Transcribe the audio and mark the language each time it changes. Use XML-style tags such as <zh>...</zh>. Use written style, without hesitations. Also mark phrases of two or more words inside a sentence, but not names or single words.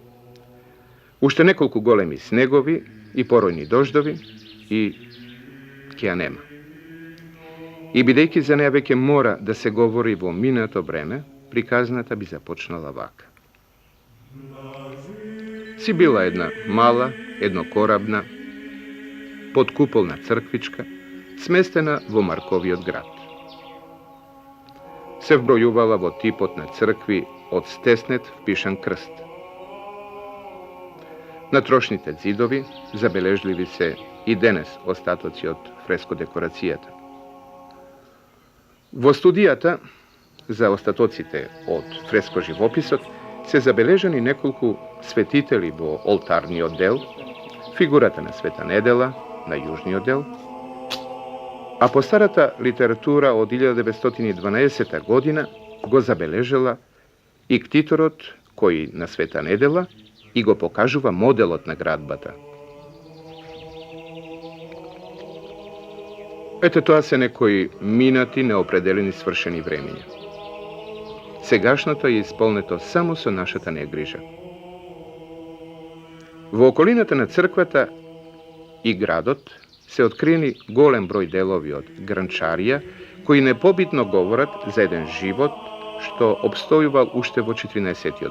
<mk>Ušte nekoliko golemi snegovi i porojni doždovi i kja nema. I bidejki za nejaveke mora da se govori vo minato breme, prikaznata bi započnala vaka. Si bila jedna mala, jednokorabna, podkupolna crkvička, smestena vo Markovijot grad. Se vbrojuvala vo tipot na crkvi od stesnet vpišan krst. Na trošnite zidovi zabeležljivi se i denes ostatoci od fresko dekoracijata. Vo studijata za ostatocite od fresko živopisot se zabeleženi nekoliko svetiteli vo oltarni odel, figurata na Sveta Nedela, na južni odel, a postarata literatura od 1912. godina go zabeležila i ktitorot koji na Sveta Nedela i go pokažuva modelot na gradbata. Ete toa se nekoj minati neopredeleni svršeni vremenja. Segašното je isполнето samo so našата negriža. Во околината на црквата и градот се откриени голем број делови од гранчарија, кои непобитно говорат за еден живот што обстојувал уште во 14.</mk>